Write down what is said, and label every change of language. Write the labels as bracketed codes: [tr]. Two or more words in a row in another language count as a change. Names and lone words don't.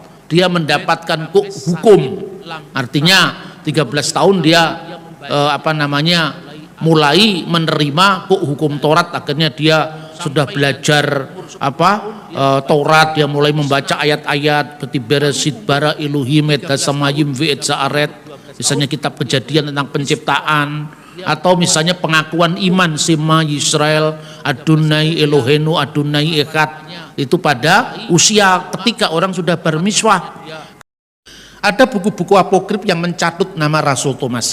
[id] Dia mendapatkan hukum. Artinya 13 tahun dia mulai menerima hukum Taurat. Akhirnya dia sudah belajar Taurat, dia mulai membaca ayat-ayat seperti [he] בראשית ברא אלהים את השמים ואת הארץ, [id] misalnya kitab Kejadian tentang penciptaan, atau misalnya pengakuan iman [he] שמע ישראל אדני אלהינו אדני אחד, [id] itu pada usia ketika orang sudah bermiswah. Ada buku-buku apokrif yang mencatut nama Rasul Thomas.